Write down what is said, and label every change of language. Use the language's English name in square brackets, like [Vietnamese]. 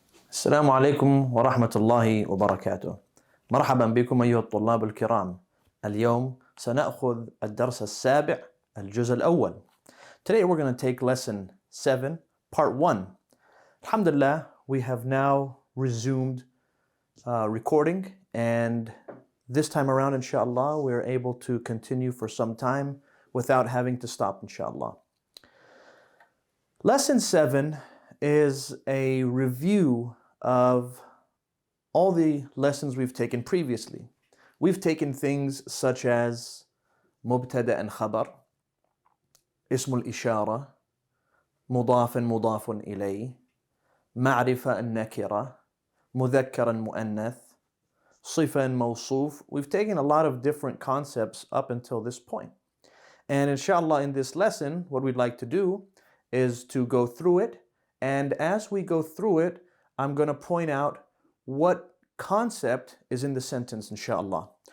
[Arabic] السلام عليكم ورحمة الله وبركاته. مرحبا بكم أيها الطلاب الكرام. اليوم سنأخذ الدرس السابع الجزء الأول. [English] Today we're going to take lesson 7 part 1. Alhamdulillah, we have now resumed recording, and this time around inshallah we're able to continue for some time without having to stop inshallah. Lesson 7 is a review of all the lessons we've taken previously. We've taken things such as مبتدأ and خبر, اسم الإشارة, مضاف مضاف إليه, معرفة النكرة, مذكر مؤنث, صفة موصوف. We've taken a lot of different concepts up until this point. And inshallah in this lesson, what we'd like to do is to go through it. And as we go through it, I'm going to point out what concept is in the sentence, inshallah.